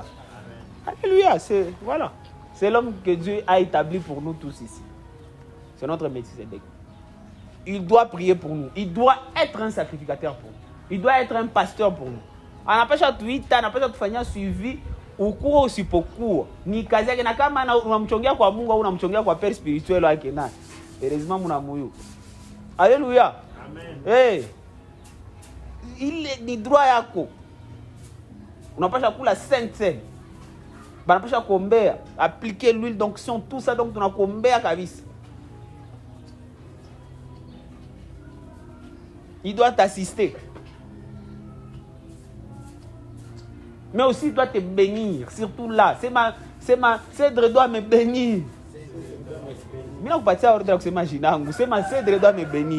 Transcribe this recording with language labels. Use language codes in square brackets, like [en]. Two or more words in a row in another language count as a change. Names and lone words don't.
[fr] Alléluia, c'est l'homme que Dieu a établi pour nous tous ici. C'est notre Melchisédek. Il doit prier pour nous. Il doit être un sacrificateur pour nous. Il doit être un pasteur pour nous. On n'a pas fait on n'a pas fait suivi au cours aussi pour cours. [sw] Ni kazi yake na kama unamchongea kwa Mungu au unamchongea kwa [fr] père spirituel [sw] wake na. Heureusement muna moyo. Alléluia. Amen. Hey. Il ni droit yako. Unapasha kula sainte. Banapasha kuombea, [fr] appliquer l'huile d'onction, tout ça, donc [sw] tunakuombea kabisa. [fr] Il doit t'assister. Mais aussi il doit te bénir, surtout là. Cèdre doit me bénir. Je ne sais pas si Cèdre doit me bénir.